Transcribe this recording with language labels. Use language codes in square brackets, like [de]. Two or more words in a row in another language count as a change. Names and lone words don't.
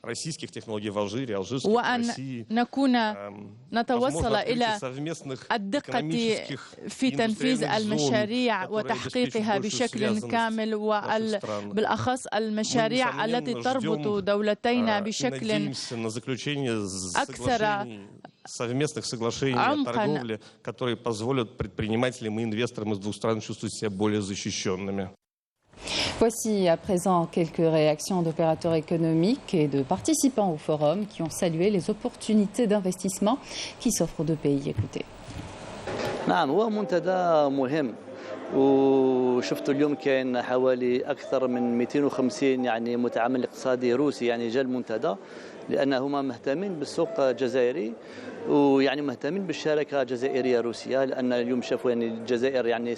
[ar] وأن نكون نتوصل إلى الدقة في تنفيذ المشاريع وتحقيقها بشكل كامل، وبالأخص المشاريع التي تربط دولتينا بشكل أكثر [ru] совместных соглашений о торговле, которые позволят предпринимателям и инвесторам из двух стран чувствовать себя более защищенными. [fr] Voici à présent quelques réactions d'opérateurs économiques et de participants au forum qui ont salué les opportunités d'investissement qui s'offrent aux deux pays. Écoutez. [ar] نعم، هو منتدى مهم، وشفتوا اليوم كان حوالي أكثر من 250 يعني متعامل اقتصادي روسي يعني جا المنتدى، لأنهم مهتمين بالسوق الجزائري ويعني مهتمين بالشراكة جزائرية روسية، لأن اليوم شافوا يعني الجزائر يعني